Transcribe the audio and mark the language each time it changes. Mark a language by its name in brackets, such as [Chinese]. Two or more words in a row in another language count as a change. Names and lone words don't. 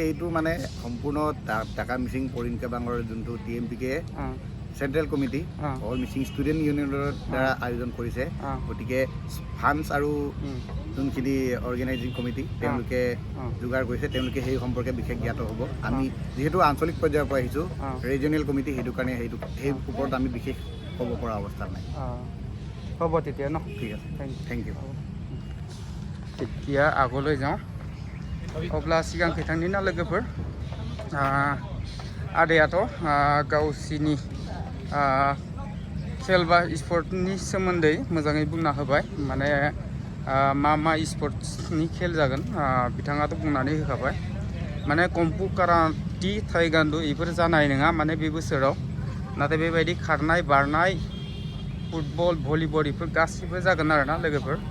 [Assamese] এইটো মানে সম্পূৰ্ণ টাকা মিচিং পৰিংকাবাঙৰ যোনটো TMPK [English] central committee [Assamese] অল মিচিং ষ্টুডেণ্ট ইউনিয়নৰ দ্বাৰা আয়োজন কৰিছে গতিকে ফাণ্ডছ আৰু যোনখিনি [English] organizing committee [Assamese] তেওঁলোকে যোগাৰ কৰিছে তেওঁলোকে সেই সম্পৰ্কে বিশেষ জ্ঞাত হ'ব আমি যিহেতু আঞ্চলিক পৰ্যায়ৰ পৰা আহিছোঁ [English] regional committee [Assamese] সেইটো কাৰণে সেই ওপৰত আমি বিশেষ ক'ব পৰা অৱস্থাত নাই হ'ব তেতিয়া ন ঠিক আছে [English] thank you [Assamese] তেতিয়া আগলৈ যাওঁ [Bodo] अब्ला सिगां खैथांनि ना लोगोफोर आदायाथ' गावसिनि खेल बा स्पर्टनि सोमोन्दै मोजाङै बुंना होबाय माने मा स्पर्ट्सनि खेल जागोन बिथाङाथ' बुंनानै होखाबाय माने कम्फु काराटे थाइगान्डु बेफोर जानाय नङा माने बे बोसोराव नाथाय बेबायदि खारनाय बारनाय [English] football volleyball [Bodo] बेफोर गासिबो जागोन आरोना लोगोफोर